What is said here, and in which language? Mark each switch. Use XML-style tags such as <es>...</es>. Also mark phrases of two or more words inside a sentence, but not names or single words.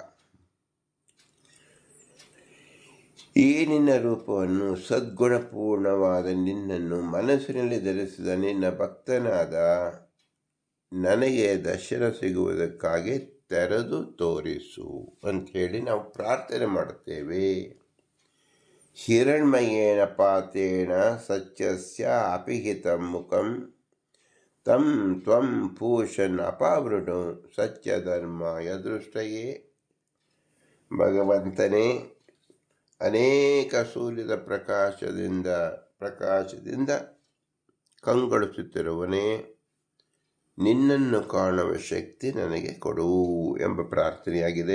<kn>ಈ ನಿನ್ನ ರೂಪವನ್ನು, ಸದ್ಗುಣಪೂರ್ಣವಾದ ನಿನ್ನನ್ನು ಮನಸ್ಸಿನಲ್ಲಿ ಧರಿಸಿದ ನಿನ್ನ ಭಕ್ತನಾದ ನನಗೆ ದರ್ಶನ ಸಿಗುವುದಕ್ಕಾಗಿ ತೆರೆದು ತೋರಿಸು ಅಂಥೇಳಿ ನಾವು ಪ್ರಾರ್ಥನೆ ಮಾಡುತ್ತೇವೆ.</kn> <sa>ಹಿರಣ್ಮಯೇನ ಪಾತೇನ ಸತ್ಯಸ್ಯ ಅಪಿಹಿತಂ ಮುಖಂ ತಂ ತ್ವಂ ಪೂಷನ್ ಅಪಾವೃಣು ಸತ್ಯಧರ್ಮಾಯ ದೃಷ್ಟಯೇ.</sa> <kn>ಭಗವಂತನೇ, ಅನೇಕ ಸೂರ್ಯದ ಪ್ರಕಾಶದಿಂದ ಕಂಗೊಳಿಸುತ್ತಿರುವನೇ, ನಿನ್ನನ್ನು ಕಾಣುವ ಶಕ್ತಿ ನನಗೆ ಕೊಡು ಎಂಬ ಪ್ರಾರ್ಥನೆಯಾಗಿದೆ.</kn>